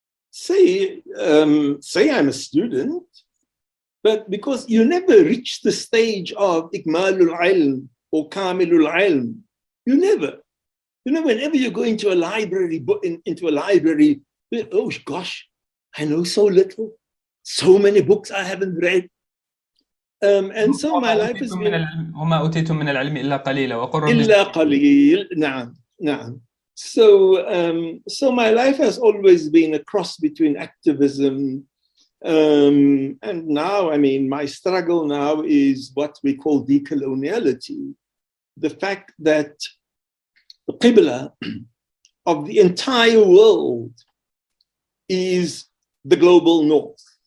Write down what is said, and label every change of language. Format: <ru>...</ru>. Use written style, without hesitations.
<en>Say I'm a student, but because you never reach the stage of ikmalul ilm or kamilul ilm, you never. You know, whenever you go into a library, oh gosh, I know so little, so many books I haven't read. And so my life has been</en> <ar>وما أوتيتم من العلم إلا قليلا وقل إلا قليل. نعم, نعم.</ar> <en>So my life has always been a cross between activism and now, I mean, my struggle now is what we call decoloniality. The fact that the qibla of the entire world is the global north.</en>